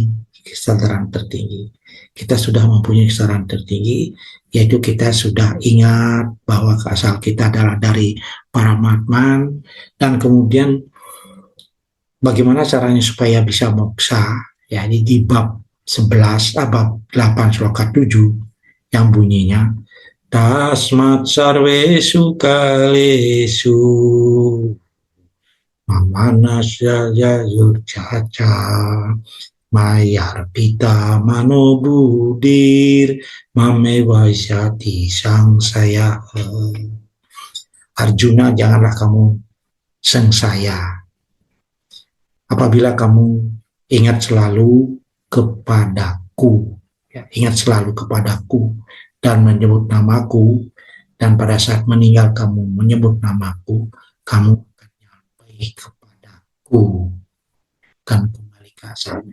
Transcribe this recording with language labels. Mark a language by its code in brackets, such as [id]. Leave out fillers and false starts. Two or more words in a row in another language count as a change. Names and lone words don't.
[id] Kesadaran tertinggi. Kita sudah mempunyai kesadaran tertinggi, yaitu kita sudah ingat bahwa asal kita adalah dari Paramatman, dan kemudian bagaimana caranya supaya bisa moksa, ya, di bab 11, bab 8 sloka 7 yang bunyinya [sa] tasmat sarvesu kalesu mamanasya yurcaca mayar pita manobudir mame waisyati sang saya. [id] Arjuna, janganlah kamu sengsaya apabila kamu ingat selalu kepadaku, ya, ingat selalu kepadaku dan menyebut namaku, dan pada saat meninggal kamu menyebut namaku, kamu akan sampai kepadaku, akan kembali ke asalnya.